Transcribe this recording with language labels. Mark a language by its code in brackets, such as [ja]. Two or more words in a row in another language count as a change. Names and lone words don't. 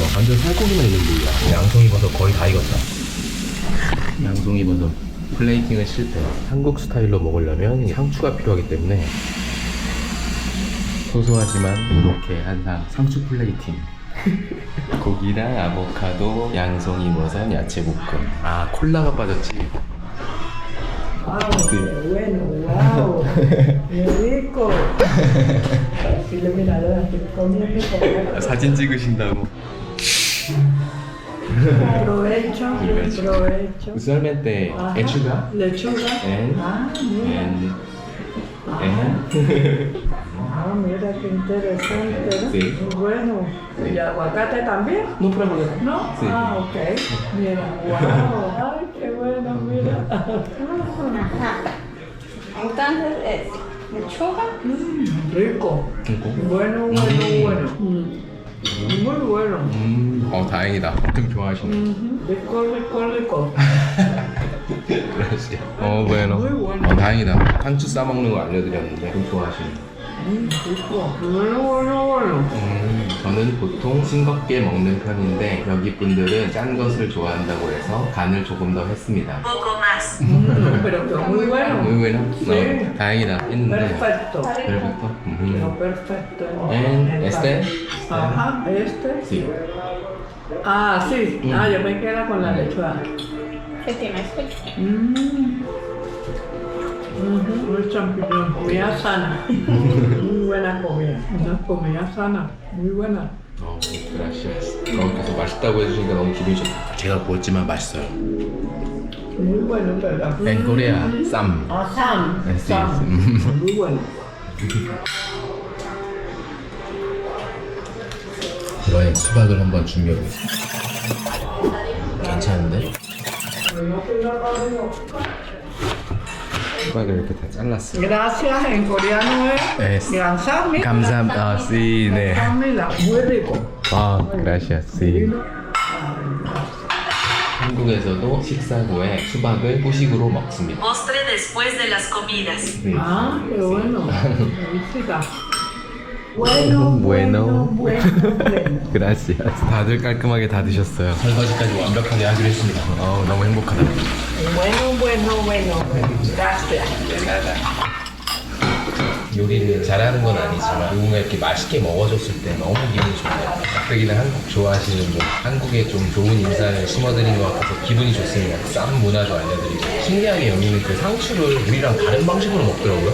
[ko] 완전 살코기만 있는 부위야. 양송이 버섯 거의 다 익었다. 양송이 버섯 플레이팅은 실패. 한국 스타일로 먹으려면 상추가 필요하기 때문에 소소하지만 이렇게 항상 상추 플레이팅. 고기랑 아보카도, 양송이 버섯, 야채 볶음. 콜라가 빠졌지. [es] Bueno, wow, qué rico. Así le mira, estoy comiendo como [ko] 사진 찍으신다고. [es] provecho, provecho. Usualmente Ajá, lechuga lechuga. and Mira. Mira qué interesante, ¿no? Sí. Bueno, Sí. ¿y aguacate también? No problema. ¿No? Sí. Ok. Mira, wow. Ay, qué bueno, mira. Ajá. Entonces es lechuga. Rico. [ko] 그리고 [es] Bueno, bueno, bueno. Muy bueno. [ko] 다행이다. 엄청 좋아하시네. [es] Rico, rico, rico. bueno. Muy bueno. [ko] 다행이다. 상추 싸먹는 거 알려드렸는데 좀 좋아하시네. [es] Rico. Bueno, bueno, bueno. [ko] 저는 보통 싱겁게 먹는 편인데 여기 분들은 짠 것을 좋아한다고 해서 간을 조금 더 했습니다. [es] Pero que muy bueno. muy bueno. Sí. [ko] 다행이다 했는데. [es] Perfecto. Perfecto. Pero perfecto. And este? Ajá, este. Sí. Ah, sí. Ah, yo me quedé con la lechuga. ¿Qué tienes? Muy champiñón, comida sana. Muy buena comida. Una comida sana, muy buena. gracias. [ko] 그래서 맛있다고 해주시니까 너무 기분이 좋다. 제가 구웠지만 맛있어요. [es] Muy bueno, ¿verdad? En Corea, 쌈. Ah, Sam. Sí, Sam. sí. Muy bueno. [ko] 이번엔 수박을 한번 준비해보겠습니다 괜찮은데? 수박을 이렇게 다 잘랐어요. [es] Gracias en coreano es Es [ko] 감사합니다. 감사합니다. sí, 네. 감사합니다. Muy rico. [es] 아, gracias. sí. [ko] 한국에서도 식사 후에 수박을 후식으로 먹습니다. [es] Postre después de las comidas. [ko] 네. [es] Ah, qué bueno. Felicita. Bueno, bueno. bueno. gracias. [ko] 다들 깔끔하게 다 드셨어요. 설거지까지 완벽하게 하기로 했습니다. 너무 행복하다. [es] Bueno, bueno, bueno. Gracias. [ko] 요리를 잘하는 건 아니지만 누군가 이렇게 맛있게 먹어줬을 때 너무 기분이 좋네요. 닭배기는 한국 좋아하시는 분, 한국에 좀 좋은 인상을 심어드린 것 같아서 기분이 좋습니다. 쌈 문화도 알려드리고 신기하게 여기는 그 상추를 우리랑 다른 방식으로 먹더라고요.